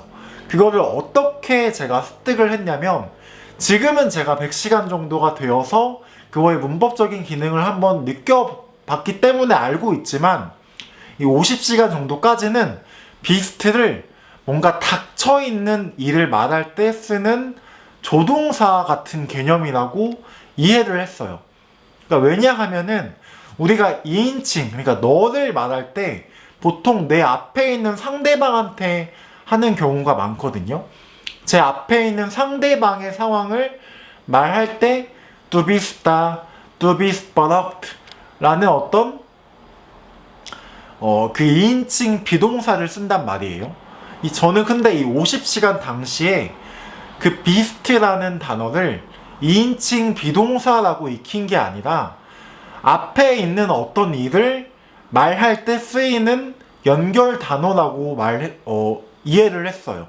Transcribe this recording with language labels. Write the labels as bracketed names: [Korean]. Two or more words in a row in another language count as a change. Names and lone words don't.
[Korean] 그거를 어떻게 제가 습득을 했냐면, 지금은 제가 100시간 정도가 되어서 그거의 문법적인 기능을 한번 느껴봤기 때문에 알고 있지만, 이 50시간 정도까지는 비스트를 뭔가 닥쳐있는 일을 말할 때 쓰는 조동사 같은 개념이라고 이해를 했어요. 그러니까 왜냐하면은 우리가 2인칭, 그러니까 너를 말할 때 보통 내 앞에 있는 상대방한테 하는 경우가 많거든요. 제 앞에 있는 상대방의 상황을 말할 때 [German] du bist da, du bist verrückt [Korean] 라는 어떤 그 2인칭 비동사를 쓴단 말이에요. 저는 근데 이 50시간 당시에 그 비스트라는 단어를 2인칭 비동사라고 익힌 게 아니라 앞에 있는 어떤 일을 말할 때 쓰이는 연결 단어라고 이해를 했어요.